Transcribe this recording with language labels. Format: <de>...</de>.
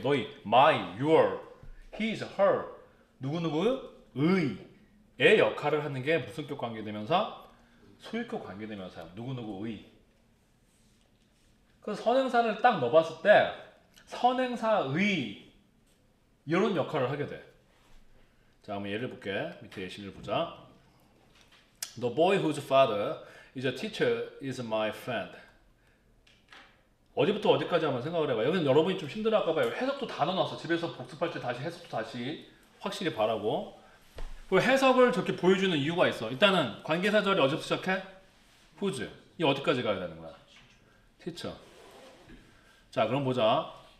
<ko>너희 my, your, his, her 누구누구의 역할을 하는 게 무슨 격 관계대명사? 소유격 관계대명사야. 누구누구의. 그래서 선행사를 딱 넣어봤을 때 선행사의 이런 역할을 하게 돼. 자, 한번 예를 볼게. 밑에 예시를 보자.</ko> <en>The boy whose father is a teacher is my friend.</en> <ko>어디부터 어디까지 한번 생각을 해봐요. 여기는 여러분이 좀 힘들어할까봐요. 해석도 다 넣어놨어. 집에서 복습할 때 다시 해석도 다시 확실히 바라고. 그 해석을 저렇게 보여주는 이유가 있어. 일단은 관계사절이 어디부터 시작해?</ko> <en>whose.</en> <ko>이 어디까지 가야 되는 거야? teacher. 자, 그럼 보자.</ko>